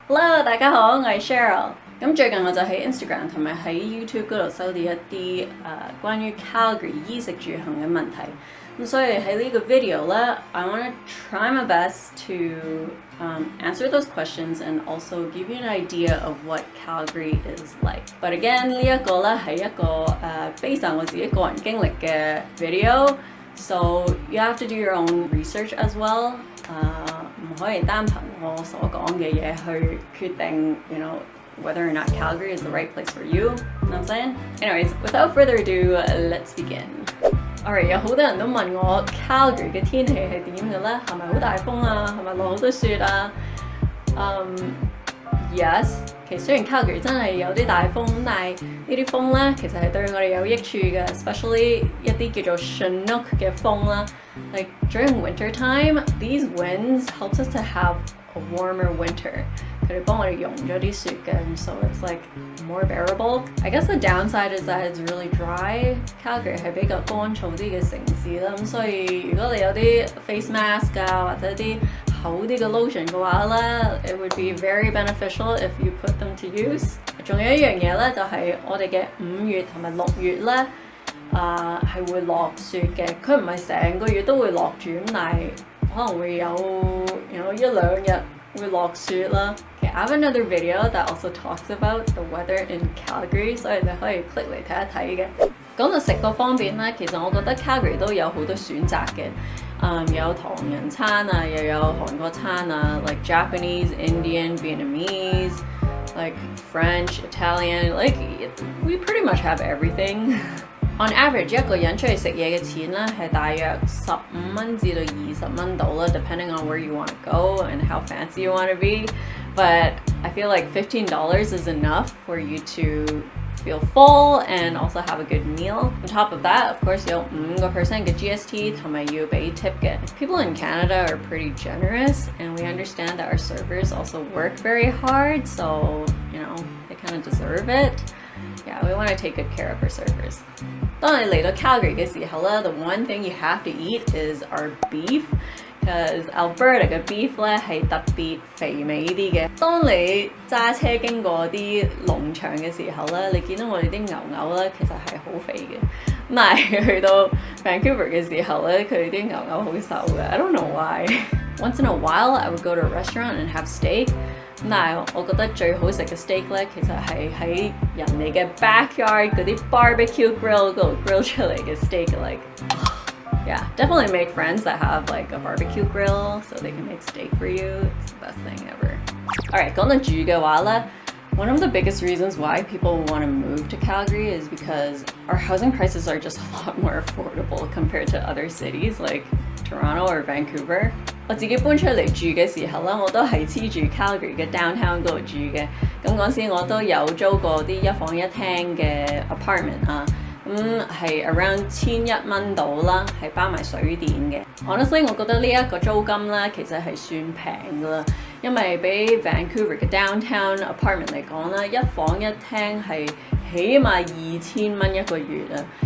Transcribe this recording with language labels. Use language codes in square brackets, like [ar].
[zh] Hello，大家好，我係 Cheryl。咁最近我就喺 Instagram 同埋喺 YouTube 嗰度收到一啲關於 Calgary 衣食住行嘅問題。咁所以喺呢個 video 咧 [en] I want to try my best to answer those questions and also give you an idea of what Calgary is like. But again [zh] 呢一個咧係一個based on 我自己個人經歷嘅 video， [en] so you have to do your own research as well. [zh] 唔可以單憑我所講嘅嘢去決定 [en] you know whether or not Calgary is the right place for you. You know what I'm saying? Anyways, without further ado, let's begin. [zh] Alright, 有好多人都問我 Calgary 嘅天氣係點嘅咧？係咪好大風啊？係咪落好多雪啊？Yes， 其實雖然 Calgary 真係有啲大風，但係呢啲風咧其實係對我哋有益處嘅 ，especially 一啲叫做 Chinook 嘅風啦。 [en] Like during winter time, these winds helps us to have a warmer winter. [zh] 佢哋幫我哋溶咗啲雪嘅， [en] so it's like more bearable. I guess the downside is that it's really dry. [zh] Calgary 係比較乾燥啲嘅城市啦，咁所以如果你有啲 face mask 啊或者啲厚啲嘅 lotion 嘅話咧 ， [en] it would be very beneficial if you put them to use. [zh] 仲有一樣嘢咧，就係我哋嘅5月同埋6月咧，係會落雪嘅。佢唔係成個月都會落住，咁但係可能會有一兩日會落雪啦。 [en] Okay, I have another video that also talks about the weather in Calgary， [zh] 所以你可以 click 嚟睇一睇嘅。講到食個方面咧，其實我覺得 Calgary 都有好多選擇嘅。有唐人餐啊，又有韓國餐啊 ， [en] like Japanese, Indian, Vietnamese, like French, Italian, like we pretty much have everything. On average， [zh] 一個人出去食嘢嘅錢咧係大約15蚊至到20蚊到啦 ， [en] depending on where you want to go and how fancy you want to be. But I feel like $15 is enough for you to feel full and also have a good meal. On top of that, of course, [zh] 有5% 嘅 GST 同埋要俾 tip 嘅。 [en] People in Canada are pretty generous, and we understand that our servers also work very hard, so you know they kind of deserve it. Yeah, we want to take good care of our servers. [zh] 當你嚟到 Calgary 嘅時候咧 [en] the one thing you have to eat is our beef. [zh] Because Alberta 嘅 beef 咧係特別肥美啲嘅。當你揸車經過啲農場嘅時候咧，你見到我哋啲牛咧，其實係好肥嘅。咁但係去到 Vancouver 嘅時候咧，佢哋啲牛好瘦嘅。 [en] I don't know why. Once in a while, I would go to a restaurant and have steak. [zh] 咁但係我覺得最好食嘅 steak 咧，其實係喺人哋嘅 backyard 嗰啲 barbecue grill 嗰度 grill 出嚟嘅 steak，like。 [en] Yeah, definitely make friends that have like a barbecue grill so they can make steak for you. It's the best thing ever. Alright, [zh] 講到住嘅話咧 [en] one of the biggest reasons why people want to move to Calgary is because our housing prices are just a lot more affordable compared to other cities like Toronto or Vancouver. [zh] 我自己搬出嚟住嘅時候咧，我都係黐住 Calgary 嘅 downtown 嗰度住嘅。咁嗰時我都有租過啲一房一廳嘅 apartment 啊。係 around 1100蚊到啦，係包埋水電嘅。 Honestly， 我覺得呢一個租金咧，其實係算平噶啦，因為比 Vancouver 嘅 downtown apartment 嚟講啦，一房一廳係起碼2000蚊一個月啊。